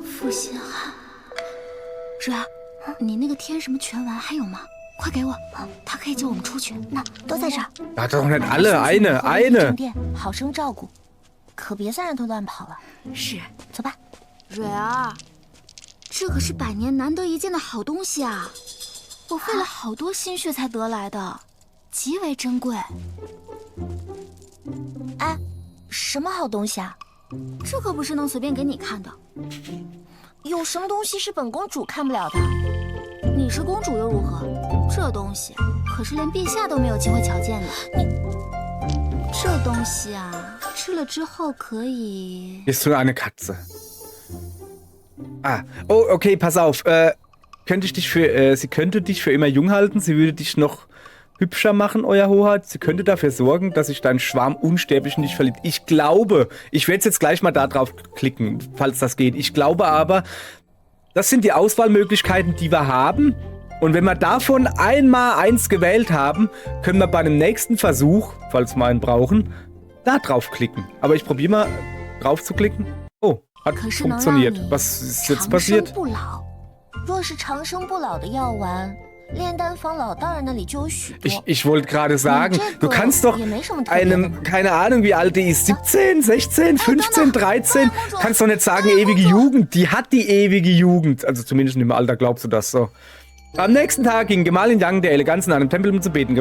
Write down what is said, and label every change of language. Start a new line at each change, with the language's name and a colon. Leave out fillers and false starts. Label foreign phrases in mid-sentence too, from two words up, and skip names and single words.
Chinese: 负心汉。蕊儿，你那个天什么泉丸还有吗？快给我，它可以救我们出去。那都在这儿。
German: Hat doch nicht alle. Eine.
Chinese: 好生照顾，可别再让他乱跑了。是，走吧。蕊儿，这可是100年难得一见的好东西啊！我费了好多心血才得来的，极为珍贵。哎，什么好东西啊？这可不是能随便给你看的。有什么东西是本公主看不了的？你是公主又如何？这东西可是连陛下都没有机会瞧见的。这东西啊，吃了之后可以。
German: Bist du eine Katze? Ah, oh, okay, pass auf. Sie könnte dich für immer jung halten. Sie würde dich noch hübscher machen, Euer Hoheit. Sie könnte dafür sorgen, dass sich dein Schwarm unsterblich in dich verliebt. Ich glaube, ich werde jetzt gleich mal da drauf klicken, falls das geht. Ich glaube aber, das sind die Auswahlmöglichkeiten, die wir haben. Und wenn wir davon einmal eins gewählt haben, können wir bei dem nächsten Versuch, falls wir einen brauchen, da drauf klicken. Aber ich probiere mal drauf zu klicken. Oh, hat funktioniert. Was ist jetzt passiert?
Chinese: 若是长生不老的药丸，炼丹坊老大人那里就有许多。
German: Ich wollte gerade sagen, du kannst doch einem, keine Ahnung wie alt die ist, 17, 16, 15, 13, kannst doch nicht sagen ewige Jugend. Die hat die ewige Jugend. Also zumindest im Alter glaubst du das so. Am nächsten Tag ging Gemahlin Yang der Eleganz in einem Tempel um zu beten.